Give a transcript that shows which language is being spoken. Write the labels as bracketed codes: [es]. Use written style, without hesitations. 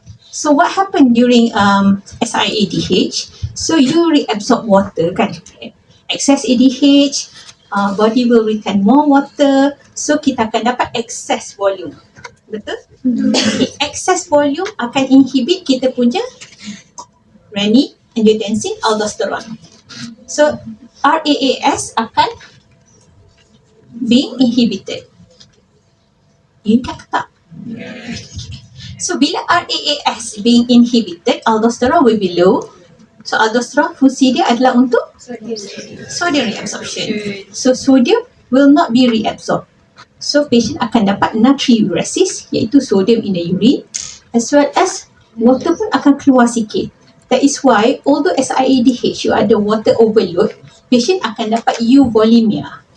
[en] So what happened during SIADH? So you reabsorb water kan. Excess ADH, body will retain more water. [ms] So kita akan dapat excess volume. Betul? Okay. Excess volume akan inhibit kita punya renin, angiotensin, aldosterone. So RAAS akan [en] being inhibited. [ms] Ingat tak? [en] So [ms] bila [en] RAAS being inhibited, aldosterone will be low. [ms] So aldosterone fungsi dia adalah untuk sodium reabsorption. [en] So sodium will not be reabsorbed. So patient [ms] akan dapat natriuresis, iaitu [en] sodium in the urine, as well as water [ms] pun akan keluar sikit. [en] That is why although SIADH you [ms] ada [en] water overload, patient [ms] akan dapat [en] euvolemia.